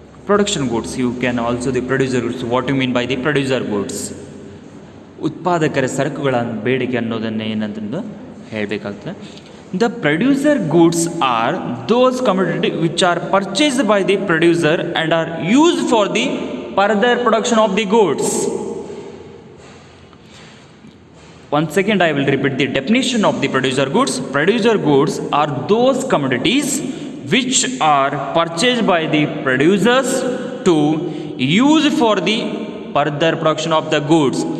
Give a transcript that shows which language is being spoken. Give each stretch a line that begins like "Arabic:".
English: Production goods. You can also the producer goods. What do you mean by the producer goods?
Kannada: ಉತ್ಪಾದಕರ ಸರಕುಗಳ ಬೇಡಿಕೆ ಅನ್ನೋದನ್ನು ಏನಂತಂದು ಹೇಳಬೇಕಾಗ್ತದೆ.
English: The producer goods are those commodity which are purchased by the producer and are used for the further production of the goods. Once second I will repeat the definition of the producer goods. Producer goods are those commodities which are purchased by the producers to use for the further production of the goods.